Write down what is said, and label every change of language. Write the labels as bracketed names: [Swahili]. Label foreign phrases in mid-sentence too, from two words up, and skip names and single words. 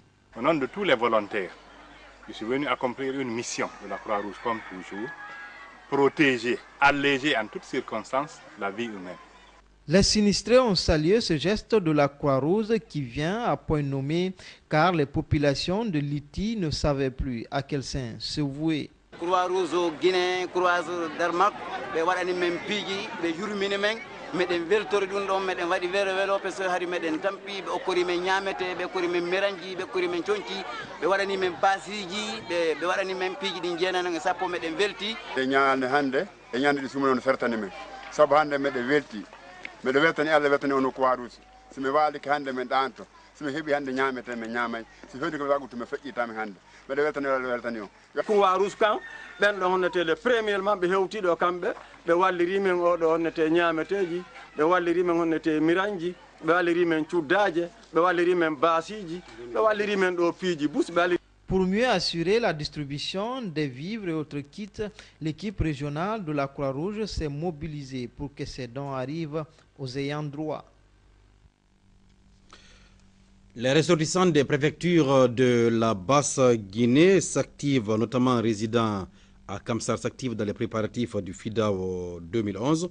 [French] Au nom de tous les volontaires, je suis venu accomplir une mission de la Croix-Rouge comme toujours, protéger, alléger en toutes circonstances la vie humaine. Les sinistrés ont salué ce geste de la Croix-Rouge qui vient à point nommé car les populations de Liti ne savaient plus à quel sein se vouer. [Fula] Croix-Rouge au Guinée, Croix-Rouge Danemark, be wadani men piji, be yurmini men. Meɗen weltori ɗum ɗon meɗen waɗi welo [French] parce que [Fula] hari meɗen tampi ɓe okkori men ñamete ɓe okkori men miranji ɓe okkori men conci ɓe waɗani men basiji ɓe waɗani men piiji ɗi jeenanoge sappo meɗen welti e ñalande hannde e ñande ɗi sumano fertani men saabu hannde meɗen welti meɗe weltani Allah weltani ono Croix-Rouge somi waaliki hannde men ɗanto somi heeɓi hannde ñamete men ñamay so heddi ko wagutu mi feƴƴitami hannde meɗe weltani Allah weltani o Croix-Rouge kan ɓen ɗo honnetele premièrement ɓe hewtiɗo kamɓe ɓe walliri men oɗo honnete ñameteji ɓe walliri men honnete miranji ɓe walliri men cuddaje ɓe walliri men basiji ɓe walliri men ɗo piiji bus ɓe walliri. [French] Pour mieux assurer la distribution des vivres et autres kits, l'équipe régionale de la Croix-Rouge s'est mobilisée pour que ces dons arrivent aux ayants droit. Les ressortissants des préfectures de la Basse-Guinée s'activent, notamment résidents à Kamsar, s'activent dans les préparatifs du FIDAO 2011.